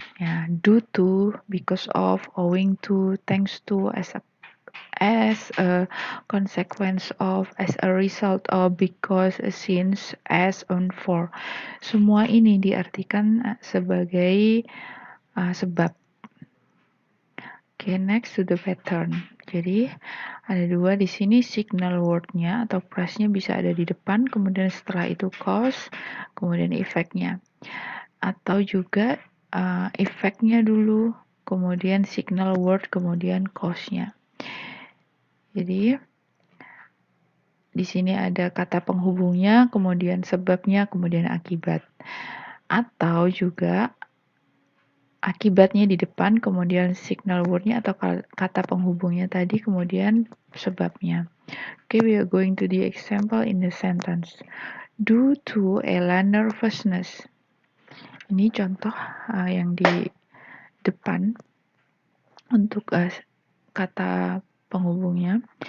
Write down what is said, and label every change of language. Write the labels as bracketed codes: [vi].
[en] Ya, due to, because of, owing to, thanks to, as a consequence of, as a result of, because, since, as, on, for. [id] Semua ini diartikan sebagai sebab. [en] Okay, next to the pattern. [id] Jadi ada dua di sini, signal word-nya atau phrase-nya bisa ada di depan, kemudian setelah itu cause, kemudian effect-nya. Atau juga effect-nya dulu, kemudian signal word, kemudian cause-nya. Jadi di sini ada kata penghubungnya, kemudian sebabnya, kemudian akibat. Atau juga akibatnya di depan, kemudian signal word-nya atau kata penghubungnya tadi, kemudian sebabnya. [en] Okay, we are going to the example in the sentence. Due to Ella nervousness. [id] Ini contoh yang di depan untuk kata penghubungnya.